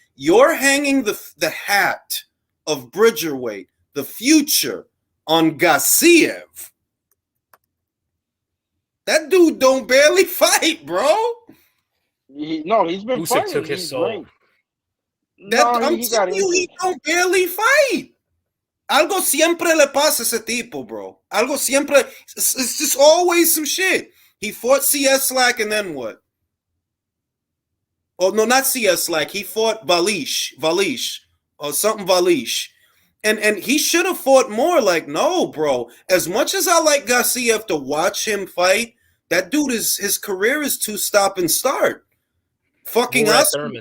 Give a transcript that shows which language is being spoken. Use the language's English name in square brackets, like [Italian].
[English] You're hanging the hat of Bridgerweight, the future, on Gassiev. That dude don't barely fight, bro. He's been Usyk fighting. took his soul. I'm telling you, he don't barely fight. [Spanish] Algo siempre le pasa a ese tipo, bro. Algo siempre. [English] It's just always some shit. He fought CS Slack and then what? Oh, no, not CS Slack. He fought Valish, or something Valish. And he should have fought more. Like, no, bro. As much as I like Gassiev to watch him fight, that dude his career is to stop and start. Fucking us.